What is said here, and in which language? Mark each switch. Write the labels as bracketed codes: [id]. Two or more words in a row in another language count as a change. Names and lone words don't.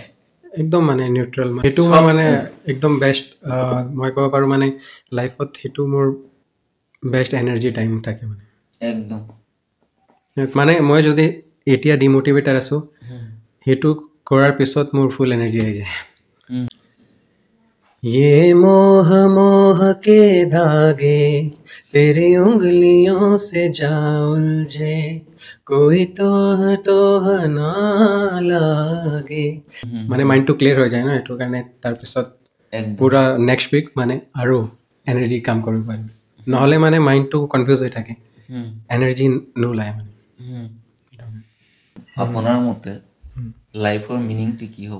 [as] একদম মানে নিউট্ৰেল সেইটো মই মানে একদম বেষ্ট মই ক'ব পাৰোঁ মানে লাইফত সেইটো মোৰ [en] best energy time [as] থাকে মানে একদম মানে মই যদি এতিয়া ডিমোটিভেটেড আছোঁ সেইটো কৰাৰ পিছত মোৰ [en] full energy [as] আহি যায় [hi] ये मोह मोह के धागे तेरी उंगलियों से जा उलझे कोई तोह ना लागे [as] মানে মাইণ্ডটো ক্লিয়াৰ হৈ যায় ন এইটো কাৰণে তাৰপিছত পুৰা [en] next week [as] মানে আৰু এনাৰ্জি কাম কৰিব পাৰিম নহ'লে মানে মাইণ্ডটো কনফিউজ হৈ থাকে এনাৰ্জি নোলায় মানে আপোনাৰ মতে লাইফৰ মিনিংটো কি হ'ব